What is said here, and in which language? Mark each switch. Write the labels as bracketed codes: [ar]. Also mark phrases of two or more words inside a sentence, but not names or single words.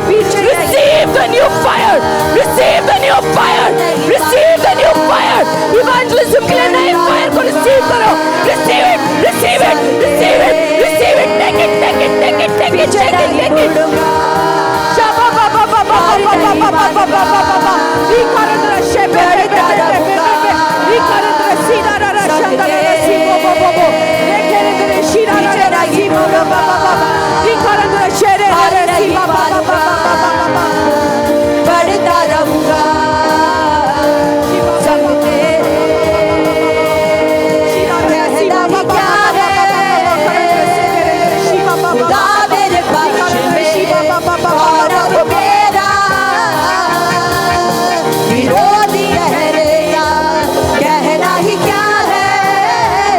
[en] receive the new fire, receive the new fire, receive the new fire. [hi] इवेंजलिज्म के लिए नए फायर को रिसीव करो। [en] receive it, receive it, receive it, receive it. take it, take it, take it, take it, take it, take it. शाबा बाबा बाबा बाबा बाबा बाबा बाबा बाबा वी करदरा शेबे वी करदरा सीरारा शंदरा सीबो बो बो रेखेरे शीरारा सीबो बाबा बाबा वी करदरा शेरे रे सीबा बाबा बाबा [hi] बढ़ता रहूंगा सब तेरे शीरारा सीबा बाबा शीबा बाबा मेरे पक्ष में शीबा बाबा बाबा मेरा विरोधी ठहरेगा, कहना ही क्या है।